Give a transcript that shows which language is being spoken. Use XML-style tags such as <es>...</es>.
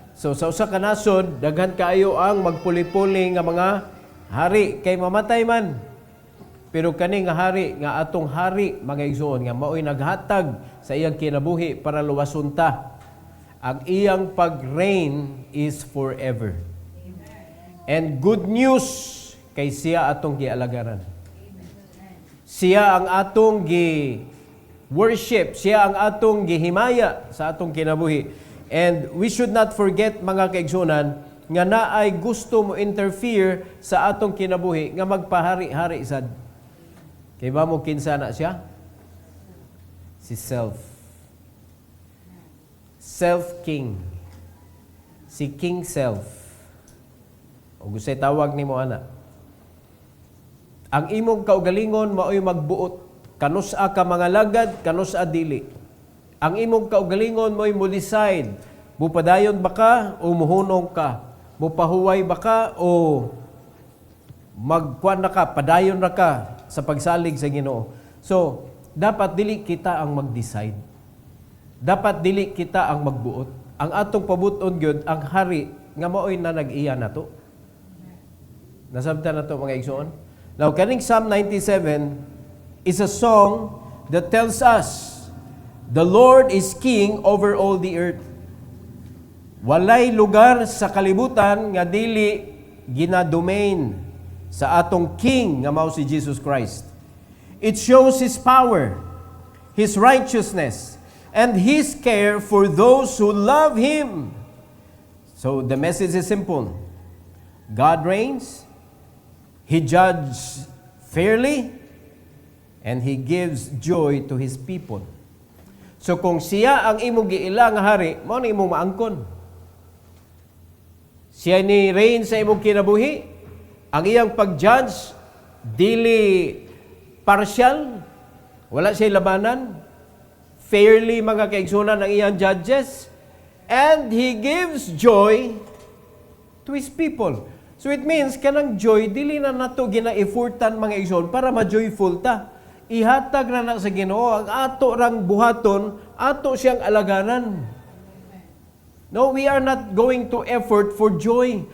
<ceb>So sa usa ka nasod, daghan kaayo ang magpuli-puli nga mga hari kay mamatay man. Pero kani nga hari, nga atong hari, mga igsoon, nga mao'y naghatag sa iyang kinabuhi para luwason ta. Ang iyang pag-reign</ceb> <en>is forever. And good news</en> <ceb>kay siya atong gialagaran. Siya ang atong gi-worship, siya ang atong gihimaya sa atong kinabuhi.</ceb> <en>And we should not forget,</en> <ceb>mga kaigsunan, nga naay gusto mo interfere sa atong kinabuhi nga magpahari-hari sad. Kay ba mo kinsa na siya? Si self. Self-king. Si King Self. O gusta'y tawag ni mo, ana. Ang imong kaugalingon mao'y magbuot. Kanusa ka mga lagad, kanusa dili. Ang imong kaugalingon mo'y mo-decide. Mupadayon ba ka o muhunong ka? Mupahuway ba ka o magkuan na ka, padayon na ka sa pagsalig sa Ginoo. So, dapat dili kita ang mag-decide. Dapat dili kita ang magbuot. Ang atong pabuton gyud ang hari nga maoy na nag-iya nato. Nasabtan nato mga igsoon.</ceb> <en>Now kaning Psalm 97 is a song that tells us the Lord is king over all the earth. Walay lugar sa kalibutan nga dili gina-domain sa atong king nga mao si Jesus Christ. It shows his power, his righteousness, and his care for those who love him. So the message is simple. God reigns, he judges fairly, and he gives joy to his people.</en> <ceb>So kung siya ang imong giila nga hari, mao na imong maangkon. Siya ni reign sa imong kinabuhi, ang iyang pag-judge dili partial, wala siya labanan, fairly mga kaigsunan ng iyang judges,</ceb> <en>and he gives joy to his people. So it means</en> <ceb>kanang joy dili na nato gina-effortan mga igsoon para ma-joyful ta. Ihatag na sa Ginoo ang ato rang buhaton, ato siyang alagaran.</ceb> <en>No, we are not going to effort for joy.</en>